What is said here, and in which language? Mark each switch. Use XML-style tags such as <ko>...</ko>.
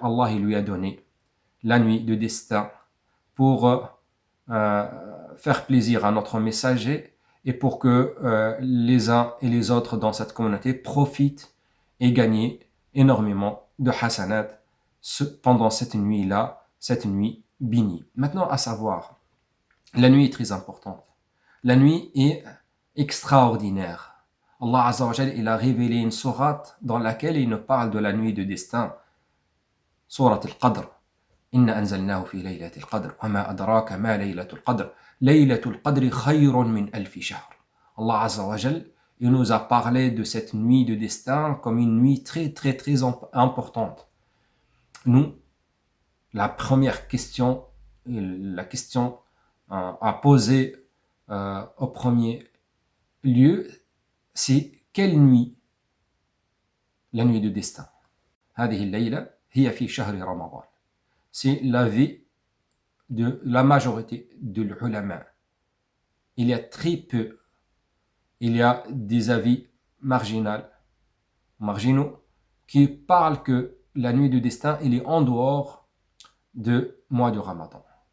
<fr>Allah, il lui a donné la nuit de destin pour faire plaisir à notre messager et pour que les uns et les autres dans cette communauté profitent et gagnent énormément de hasanat pendant cette nuit-là, cette nuit bénie. Maintenant, à savoir, la nuit est très importante. La nuit est extraordinaire. Allah Azza wa Jal, il a révélé une sourate dans laquelle il nous parle de la nuit de destin. Sourate al-Qadr.</fr> <ar>إنا أنزلناه في ليلة القدر وما أدراك ما ليلة القدر ليلة القدر خير من ألف شهر.</ar> <fr>Allah Azza wa Jal, il nous a parlé de cette nuit de destin comme une nuit très très très importante. Nous, la première question, la question à poser au premier lieu, c'est quelle nuit? La nuit de destin.</fr> <ar>هذه الليلة هي في شهر رمضان.</ar> <fr>C'est l'avis de la majorité de l'ulama. Il y a très peu, il y a des avis marginaux, qui parlent que la nuit de destin, il est en dehors du mois de Ramadan.</fr>